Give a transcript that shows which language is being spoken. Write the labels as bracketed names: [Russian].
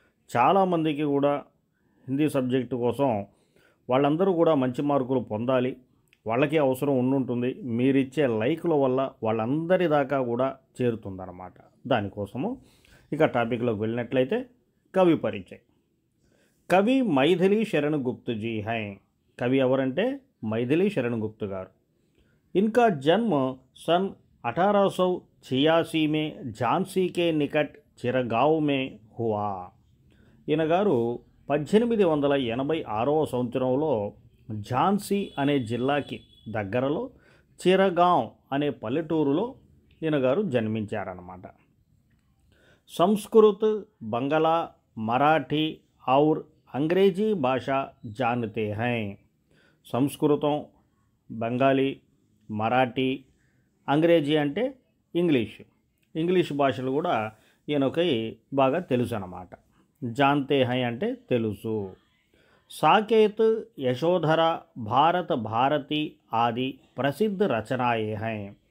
[Telugu] చాలామందికి కూడా హిందీ సబ్జెక్టు కోసం వాళ్ళందరూ కూడా మంచి మార్కులు పొందాలి, వాళ్ళకి అవసరం ఉండుంటుంది. మీరిచ్చే లైకుల వల్ల వాళ్ళందరి దాకా కూడా చేరుతుందన్నమాట. దానికోసము ఇక టాపిక్లోకి వెళ్ళినట్లయితే కవి పరిచయం. కవి మైథిలి శరణ్ గుప్త్ [Hindi] जी हैं. कवि [Telugu] ఎవరంటే మైథిలి శరణ్ గుప్త్ గారు. [Hindi] इनका जन्म सन 1886 में झांसी के निकट चिरगांव में हुआ. [Telugu] ఈయన గారు 1886వ సంవత్సరంలో ఝాన్సీ అనే జిల్లాకి దగ్గరలో చిరగాం అనే పల్లెటూరులో ఈయన గారు జన్మించారన్నమాట. [Hindi] సంస్కృత్, బంగాళా, మరాఠీ और अंग्रेजी भाषा जानते हैं. [Telugu] సంస్కృతం, బెంగాలీ, మరాఠీ, అంగ్రేజీ అంటే ఇంగ్లీష్ భాషలు కూడా ఈయనకి బాగా తెలుసు అన్నమాట. [Hindi] జాన్తే హై [Telugu] అంటే తెలుసు. [Hindi] సాకేత్, యశోధర, భారత భారతి ఆది ప్రసిద్ధ రచనాయే హై.